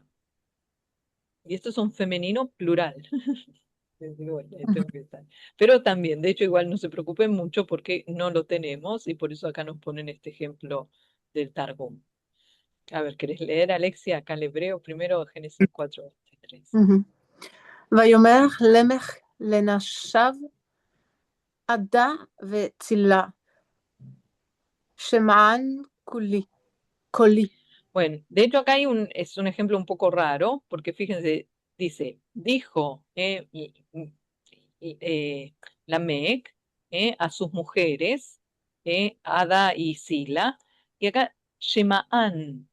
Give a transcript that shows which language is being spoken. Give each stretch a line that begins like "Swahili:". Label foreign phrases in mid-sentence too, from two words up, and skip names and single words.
Spanish: Y esto es un femenino plural. Bueno, tengo que estar. Pero también, de hecho, igual no se preocupen mucho porque no lo tenemos y por eso acá nos ponen este ejemplo del Targum. A ver, ¿querés leer, Alexia, acá el hebreo primero, Génesis 4:23? Mhm.
Hebrew: ויאמר למך לנשיו עדה וצילה, שמען קולי.
Spanish: Bueno, de hecho acá es un ejemplo un poco raro, porque fíjense, dice, dijo Lamec a sus mujeres, Ada y Sila, y acá Shema'an.